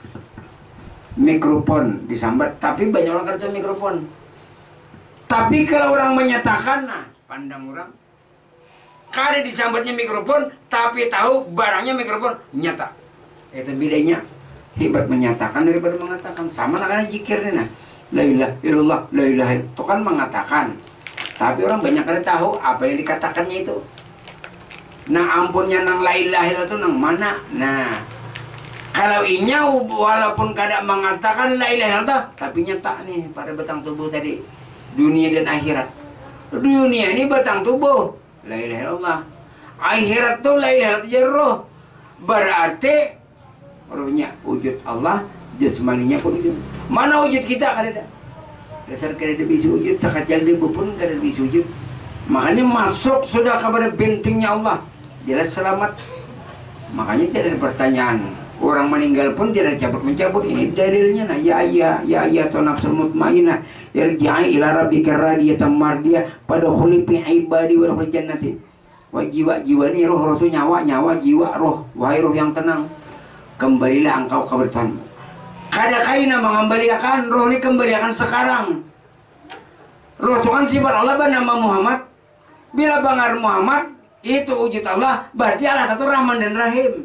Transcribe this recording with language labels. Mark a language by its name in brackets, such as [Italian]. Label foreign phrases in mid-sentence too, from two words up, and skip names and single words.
[Banjar] Mikrofon disambat tapi banyak orang kerja mikrofon. Tapi kalau orang menyatakan nah pandang orang kada disambatnya mikrofon tapi tahu barangnya mikrofon nyata. Itu bedanya. Hebat menyatakan daripada mengatakan. Sama nakanya zikir nih nah. [Arabic] لا إله إلا الله، لا إله إلا الله. [Banjar] Itu kan mengatakan. Tapi orang banyak kada tahu apa yang dikatakannya itu. Nah ampunnya nang [Arabic] لا إله إلا الله [Banjar] itu nang mana? Nah Kalau inya walaupun kadang mengatakan [Arabic] لا إله إلا الله, [Banjar] tapi nyata nih pada batang tubuh tadi, dunia dan akhirat. Dunia ini batang tubuh, [Arabic] لا إله إلا الله. [Banjar] Akhirat tuh [Arabic] لا إله إلا الله [Banjar] roh. Berarti rohnya wujud Allah, jasmaninya pun wujud. Mana wujud kita kada ada. Dasar kada bisa wujud, sakajal debu pun kada bisa wujud. Makanya masuk sudah kepada bentengnya Allah, jelas selamat. [Indonesian] Makanya tidak ada pertanyaan. Orang meninggal pun tidak cabut-mencabut. [Banjar] Ini dalilnya nah. [Arabic] يا أيتها النفس المطمئنة ارجعي إلى ربك راضية مرضية فادخلي في عبادي وادخلي جنتي. [Banjar] Wah, jiwa-jiwa ini roh itu nyawa jiwa roh. [Indonesian] Wahai roh yang tenang, kembalilah engkau kepada Tuhan. [Banjar] Kada kaina mengembalikan roh ini, kembalikan sekarang. Roh Tuhan sifat Allah bernama Muhammad. Bila bangar Muhammad itu wujud Allah, berarti Allah itu Rahman dan Rahim.